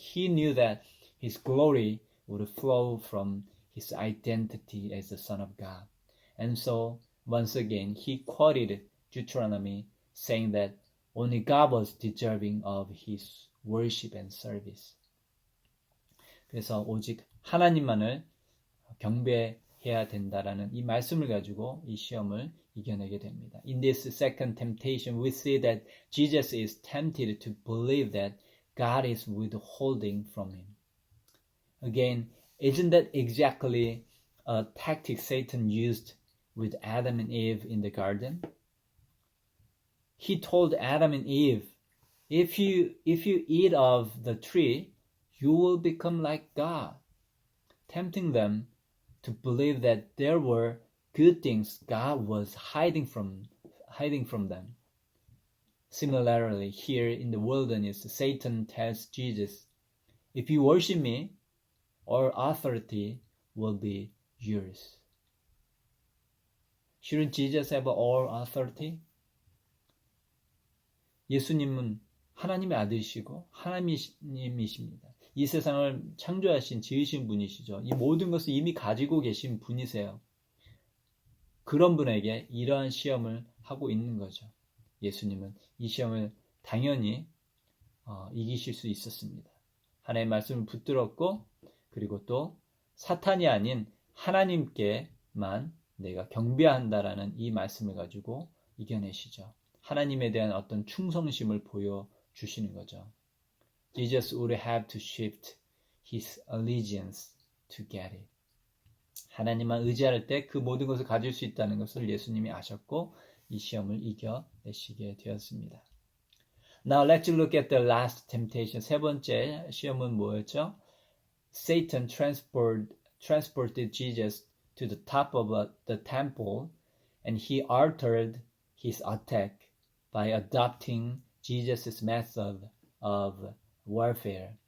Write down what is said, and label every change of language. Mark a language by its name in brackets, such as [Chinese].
[English] He knew that his glory would flow from his identity as the Son of God. And so, once again, he quoted Deuteronomy, saying that only God was deserving of his worship and service. [Korean] 그래서 오직 하나님만을 경배해야 된다라는 이 말씀을 가지고 이 시험을 이겨내게 됩니다. [English] In this second temptation, we see that Jesus is tempted to believe that God is withholding from him. Again, isn't that exactly a tactic Satan used with Adam and Eve in the garden? He told Adam and Eve, if you eat of the tree, you will become like God, tempting them to believe that there were good things God was hiding from them. Similarly, here in the wilderness, Satan tells Jesus, if you worship me, all authority will be yours. Shouldn't Jesus have all authority? [Korean] 예수님은 하나님의 아들이시고 하나님이십니다. 이 세상을 창조하신, 지으신 분이시죠. 이 모든 것을 이미 가지고 계신 분이세요. 그런 분에게 이러한 시험을 하고 있는 거죠. 예수님은 이 시험을 당연히 이기실 수 있었습니다. 하나님의 말씀을 붙들었고, 그리고 또 사탄이 아닌 하나님께만 내가 경배한다라는 이 말씀을 가지고 이겨내시죠. 하나님에 대한 어떤 충성심을 보여주시는 거죠. [English] Jesus would have to shift his allegiance to get it. [Korean] 하나님만 의지할 때 그 모든 것을 가질 수 있다는 것을 예수님이 아셨고 이 시험을 이겨내시게 되었습니다. [English] Now let's look at the last temptation. [Korean] 세 번째 시험은 뭐였죠? [English] Satan transported Jesus to the top of the temple and he altered his attack by adopting Jesus' method of warfare.